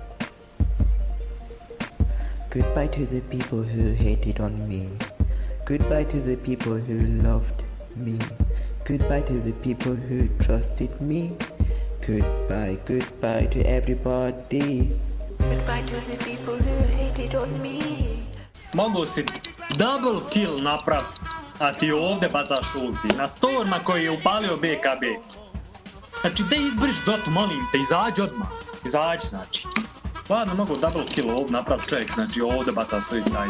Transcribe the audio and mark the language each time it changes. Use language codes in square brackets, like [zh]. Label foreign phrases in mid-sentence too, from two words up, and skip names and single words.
[en] Goodbye to the people who hated on me. Goodbye to the people who loved me. Goodbye to the people who trusted me. Goodbye to everybody. Goodbye to the people who hated on me. [hr] Mogu si [en] double kill [hr] napravit, a ti ovdje bacaš ulti. Na Storma koji je upalio BKB. Znači, da izbriš dotu, molim te, izađi odmah. Izađi, znači. Ladno mogu [en] double kill [hr] ovdje napravit čovjek, znači ovdje baca svoj sajt.